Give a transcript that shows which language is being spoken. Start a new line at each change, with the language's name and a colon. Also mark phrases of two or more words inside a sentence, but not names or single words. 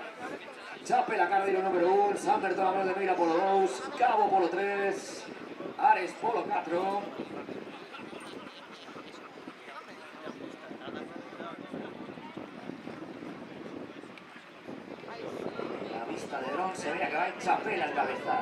Galician: Chapela Carrero número 1, San Bertolomeu de Meira polo 2, Cabo polo 3, Ares polo 4.
Spanish: La vista de dron se veía que va en Chapela en cabeza.